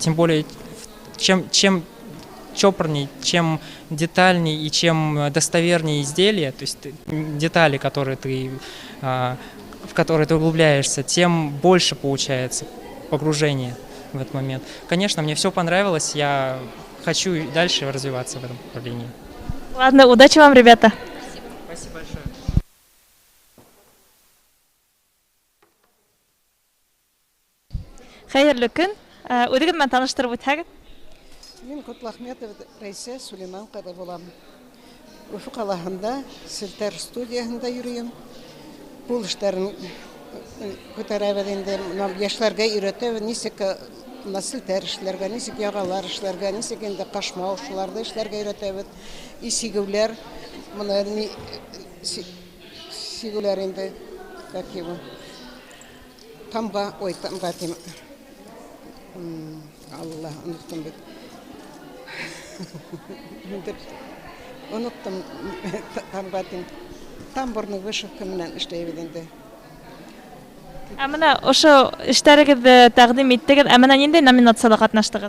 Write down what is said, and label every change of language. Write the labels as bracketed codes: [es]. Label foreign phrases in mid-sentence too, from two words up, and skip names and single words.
[ru] Тем более, чем чопорней, чем детальней и чем достовернее изделие, то есть детали, в которые ты углубляешься, тем больше получается погружение в этот момент. Конечно, мне все понравилось, я хочу и дальше развиваться в этом направлении. Ладно, удачи вам, ребята. Спасибо большое. [ba] Хәерле көн. Үҙегеҙ менән таныштырып үтһәгеҙ. Мин Котлахметов Рәйсә Сулейман ҡыҙы булам. Өфө ҡалаһында селтәр студияһында йөрөйөм. Ҡул эштәрен күтәрәбеҙ инде. Йәшләргә өйрәтәбеҙ, нисек селтәр эшләргә, нисек яғалар эшләргә, нисек инде ҡашмау шуларҙы эшләргә өйрәтәбеҙ. И сигеүләр, сигеүләр инде, [ru] как его, [ba] тамға тим. Алла, оноттым бит. Оноттым тамға тим. [ru] Тамбурный вышивка [ba] менән эшләйбеҙ инде. Менә ошо эштәрегеҙҙе тәҡдим иттегеҙ, менә ниндәй номинацияла ҡатнаштығыҙ?